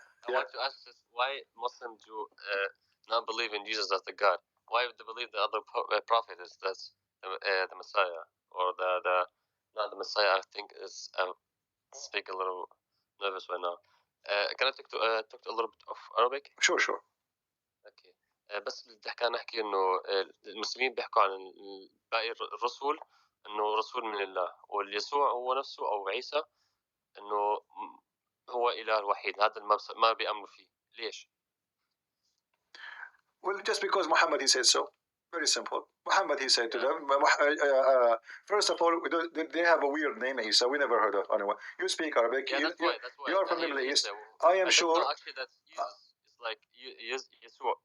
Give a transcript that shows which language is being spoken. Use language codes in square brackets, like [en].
[en] I want to ask this: why Muslims do not believe in Jesus as the God? Why do they believe the other prophet is that's the Messiah, or the not the Messiah? I think is speak a little nervous right now. Can I talk a little bit of Arabic? Sure. [ar] اوكي. بس بدي نحكي انه المسلمين بيحكوا عن باقي الرسل انه رسول من الله، واليسوع هو نفسه او عيسى انه هو اله الوحيد. هذا ما بيامنوا فيه. ليش؟ [en] Well, just because Muhammad he said so. Very simple. Muhammad he said to them. First of all, they have a weird name, Isa. We never heard of anyone. You speak Arabic. Yeah, that's why. You are from the Middle East. I am sure. No, actually, that's Jesus. It's like Yeshua.